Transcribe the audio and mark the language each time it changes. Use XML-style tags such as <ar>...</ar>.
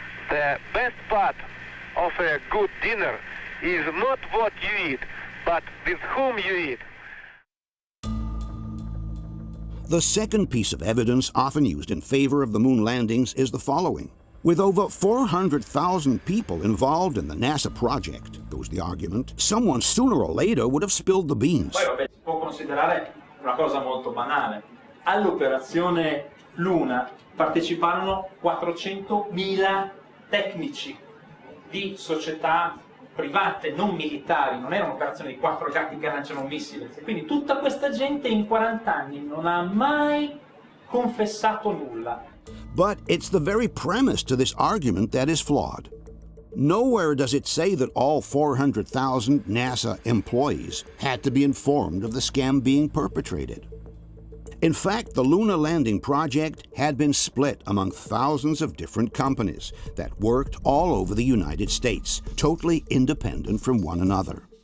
<en>The best part of a good dinner is not what you eat, but with whom you eat. The second piece of evidence often used in favor of the moon landings is the following. With over 400,000 people involved in the NASA project, goes the argument, someone sooner or later would have spilled the beans.</en> <it>Poi vabbè, si può considerare una cosa molto banale. All'operazione Luna parteciparono 400.000 tecnici di società private, non militari, non era un'operazione di 4 gatti che lanciano un missile. Quindi tutta questa gente in 40 anni non ha mai confessato nulla.</it> <en>But it's the very premise to this argument that is flawed. Nowhere does it say that all 400,000 NASA employees had to be informed of the scam being perpetrated. In fact, the lunar landing project had been split among thousands of different companies that worked all over the United States, totally independent from one another.</en>